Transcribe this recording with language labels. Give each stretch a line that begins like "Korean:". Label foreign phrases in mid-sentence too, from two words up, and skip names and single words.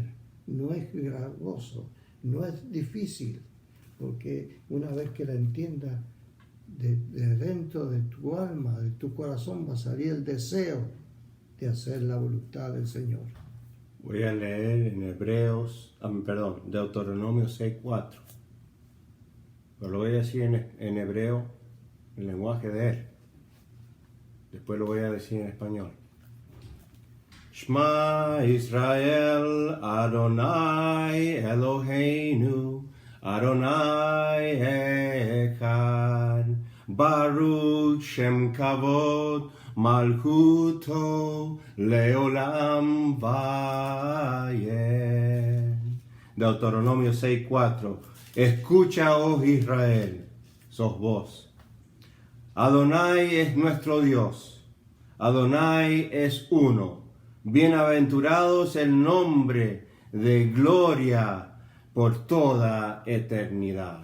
Spanish: No es gravoso, no es difícil, porque una vez que la entiendas, de dentro de tu alma, de tu corazón, va a salir el deseo de hacer la voluntad del Señor. Voy a leer en Deuteronomio 6:4. Pero lo voy a decir en hebreo, el lenguaje de él. Después lo voy a decir en español.
Hebrew: שמע ישראל, אדני אלהינו, אדני אחד, ברוך שם כבוד, מלכותו לעולם ועד.
Spanish: Deuteronomio 6:4. Escucha, oh Israel, sos vos. Adonai es nuestro Dios. Adonai es uno. Bienaventurados el nombre de gloria por toda eternidad.